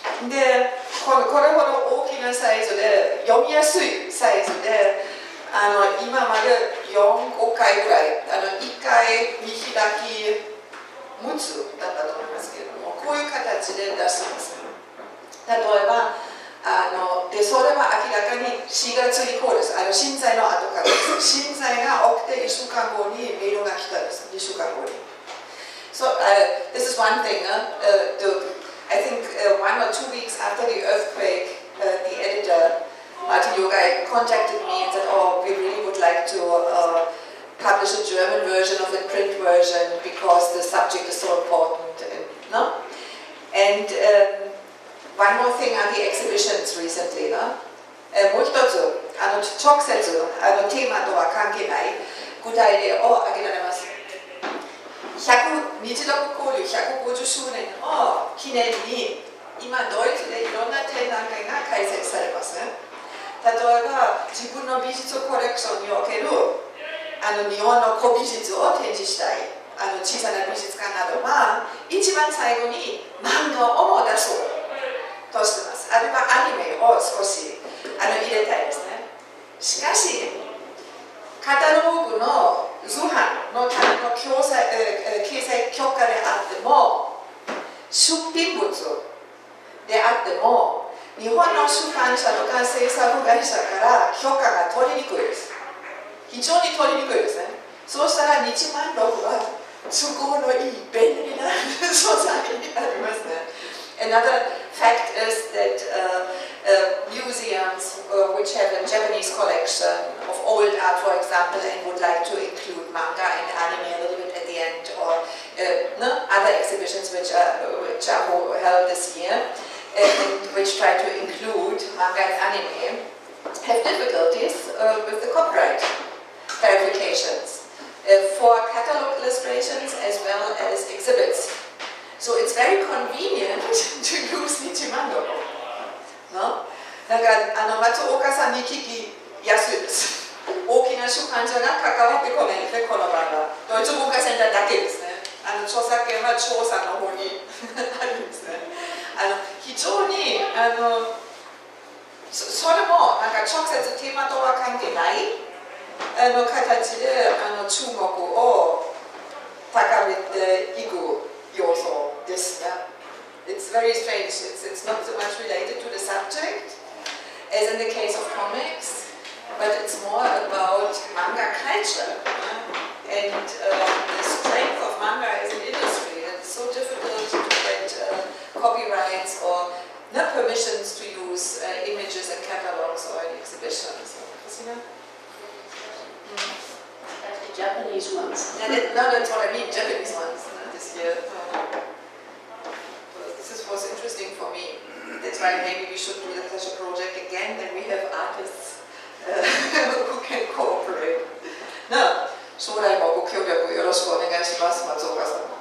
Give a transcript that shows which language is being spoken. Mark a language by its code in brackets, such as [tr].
[ja] で、これほど大きなサイズで、読みやすいサイズで、今まで4、5回ぐらい、1回見開き6つだったと思いますけれども、こういう形で出してます。例えば、でそれは明らかに4月以降です。震災の後からです。震災が起きて1週間後にメールが来たんです。2週間後に。 [en] So, this is one thing. I think 1 or 2 weeks after the earthquake, the editor, Martin Yogai, contacted me and said, oh, we really would like to publish a German version of the print version because the subject is so important. No? And one more thing on the exhibitions recently. No? [ja] もう一つ、直接テーマとは関係ない具体例を挙げられます。日独交流150周年を記念に今ドイツでいろんな展覧会が開催されますね。例えば自分の美術コレクションにおける日本の古美術を展示したい小さな美術館などは一番最後に漫画をも出そうとしています。あるいはアニメを少し入れたいですね。しかしカタログの図版のための掲載許可であっても出品物であっても日本の出版社とか制作会社から許可が取りにくいです。非常に取りにくいですね。そうしたら日マン独は都合のいい便利な素材になりますね。 [en] Another fact is that museums which have a Japanese collection of old art, for example, and would like to include manga and anime a little bit at the end, or other exhibitions which are held this year, and which try to include manga and anime, have difficulties with the copyright verifications for catalog illustrations as well as exhibits. So it's very convenient to use Nichiman-do. [ja] なんか松岡さんに聞きやすいです。大きな出版社が関わってこないので、この場合はドイツ文化センターだけですね。著作権は張さんの方にあるんですね。非常にそれもなんか直接テーマとは関係ない形で注目を高めていく要素ですね。 [en] It's very strange. It's not so much related to the subject as in the case of comics, but it's more about manga culture and the strength of manga as an industry. It's so difficult to get copyrights or not permissions to use images in catalogs or in exhibitions. Japanese ones. No, that's what I mean, Japanese ones this year. This was interesting for me. That's why maybe we should do such a project again. Then we have artists who can cooperate. [ja] 将来もご協力よろしくお願いします、松岡さん。